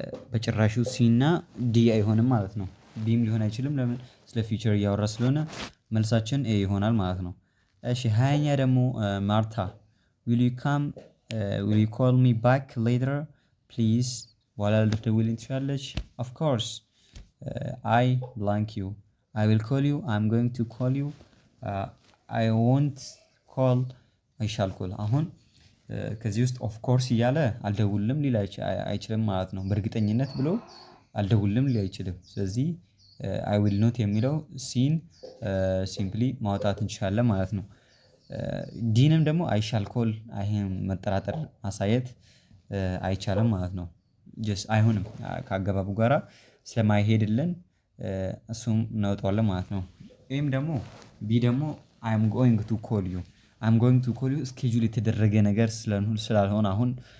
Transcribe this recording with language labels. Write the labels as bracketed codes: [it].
[am] በጭራሹ ሲ እና ዲ አይሆንም ማለት ነው። ቢም ሊሆን አይችልም። ለምን? ስለ ፊውቸር እያወራ ስለሆነ መልሳችን ኤ ይሆናል ማለት ነው። እሺ 20ኛ ደግሞ ማርታ [en] will you call me back later please? [am] በኋላ ልትደውልልኝ ትችላለች? [en] of course I blank you I will call you I'm going to call you I won't call I shall call። አሁን [am] ከዚህ ውስጥ ኦፍ ኮርስ እያለ አልደውልም ሊል አይችልም ማለት ነው። በእርግጠኝነት ብሎ አልደውልም ሊል አይችልም። ስለዚህ አይ ዊል ኖት የሚለው ሲን ሲምፕሊ ማውጣት እንችላለን ማለት ነው። ዲንም ደግሞ አይ ሻል ኮል ይሄን መጠራጠር ማሳየት አይቻልም ማለት ነው። ጀስት አይሆንም ከአገባቡ ጋራ ስለማይሄድልን እሱም እናወጣዋለን ማለት ነው። ኤም ደግሞ ቢ ደግሞ [en] አይ አም ጎይንግ ቱ ኮል ዩ [am] አይ አም ጎይንግ ቱ ኮል ዩ ስኬጁል የተደረገ ነገር ስላልሆነ አሁን